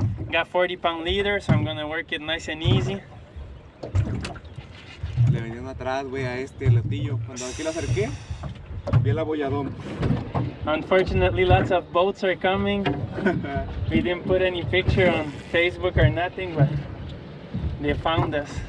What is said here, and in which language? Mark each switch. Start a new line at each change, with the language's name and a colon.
English: Got 40-pound leader, so I'm gonna work it nice and easy.
Spanish: Le venían atrás, güey, a este latillo. Cuando aquí lo acerqué, vi el abolladón.
English: Unfortunately, lots of boats are coming. We didn't put any picture on Facebook or nothing, but they found us.